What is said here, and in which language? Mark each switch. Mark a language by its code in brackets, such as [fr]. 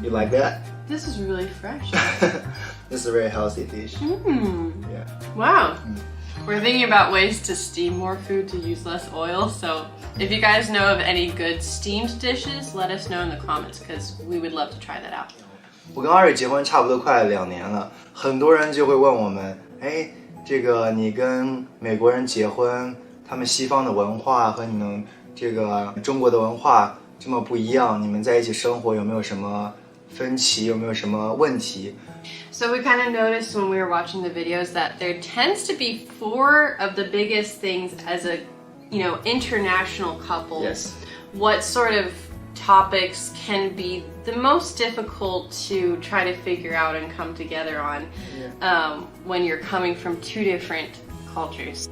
[en] You like that? This is really fresh. This is a very healthy dish. Yeah. Yeah. Wow. We're thinking about ways to steam more food to use less oil. So if you guys know of any good steamed dishes, let us know in the comments because we would love to try that out. [zh] 我跟Ari结婚差不多快2年了，很多人就会问我们，哎，这个你跟美国人结婚，他们西方的文化和你们这个中国的文化这么不一样，你们在一起生活有没有什么分歧，有没有什么问题？ [en] So we kind of noticed when we were watching the videos that there tends to be 4 of the biggest things as a, international couple. Yes. What sort of topics can be the most difficult to try to figure out and come together on when you're coming from 2 different cultures?